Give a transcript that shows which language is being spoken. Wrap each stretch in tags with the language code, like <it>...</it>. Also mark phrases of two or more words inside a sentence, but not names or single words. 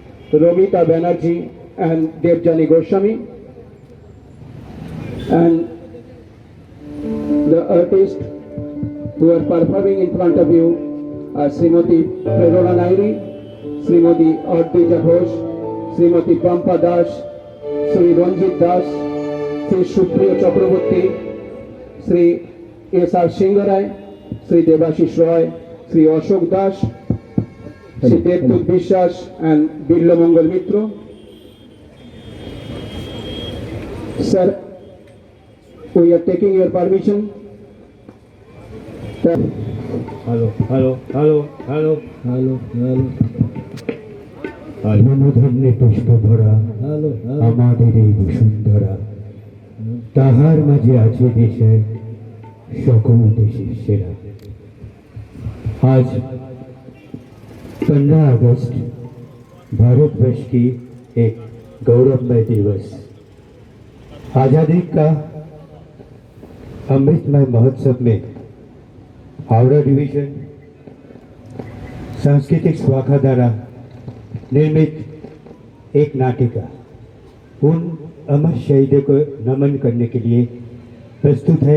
<en>Romita Banerjee and Devjani Goswami, and the artists who are performing in front of you are Srimati Prerona Nairi, Srimati Ardija Ghosh, Srimati Pampa Das, Sri Ranjit Das, Sri Supriyo Chakraborty, Sri S.R. Singharai, Sri Devashish Roy, Sri Ashok Das, Sri Devdut Vishwas and Birla Mangal Mitra. Sir, we are taking your permission. Hello, hello, hello, hello, hello, hello.</en> <bn>মনোধন্যে পুষ্প ভরা আমাদের এই বসুন্ধরা, তাহার মাঝে আছে দেশের সকল দেশের সেরা।</bn> <hi>आज 15 अगस्त भारतवर्ष की एक गौरवमय दिवस, आज़ादी का अमृतमय महोत्सव में हावड़ा डिवीजन सांस्कृतिक स्वाखा द्वारा निर्मित एक नाटिका उन अमर शहीदों को नमन करने के लिए प्रस्तुत है।</hi>